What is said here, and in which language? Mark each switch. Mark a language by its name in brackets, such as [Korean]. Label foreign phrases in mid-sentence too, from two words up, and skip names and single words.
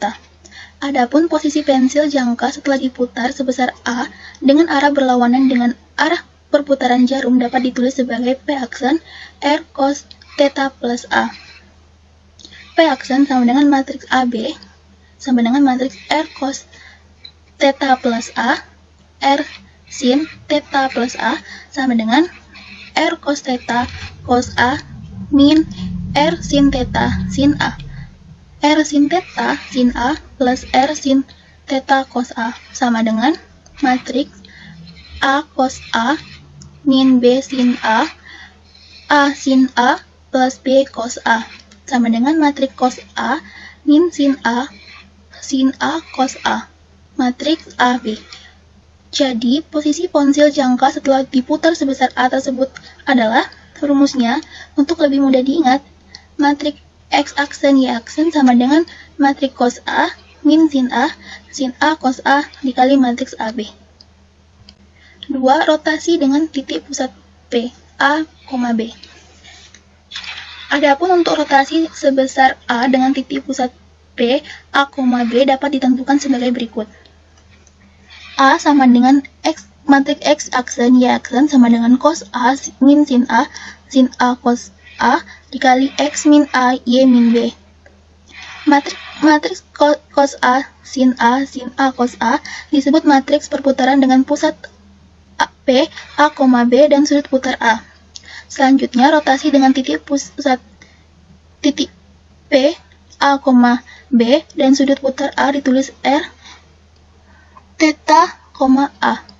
[Indonesian] Adapun posisi pensil jangka setelah diputar sebesar A dengan arah berlawanan dengan arah perputaran jarum dapat ditulis sebagai P aksen R cos θ plus A. P aksen sama dengan matriks AB sama dengan matriks R cos θ plus A, R sin θ plus A sama dengan R cos θ cos A min R sin θ sin A. R sin θ sin A plus R sin θ cos A sama dengan matriks A cos A min B sin A sin A plus B cos A sama dengan matriks cos A min sin A cos A, matriks AB. Jadi, posisi pensil jangka setelah diputar sebesar A tersebut adalah, rumusnya, untuk lebih mudah diingat, matriks X aksen Y aksen sama dengan matriks cos A min sin A cos A dikali matriks AB. 2. Rotasi dengan titik pusat P, A, B. Adapun untuk rotasi sebesar A dengan titik pusat P, A, B dapat ditentukan sebagai berikut. A sama dengan X, matriks X aksen Y aksen sama dengan cos A min sin A cos A dikali X min A Y min B. Matriks cos A sin A cos A disebut matriks perputaran dengan pusat P, A, B dan sudut putar A. Selanjutnya, rotasi dengan titik pusat titik P, A, B dan sudut putar A ditulis R, θ, A.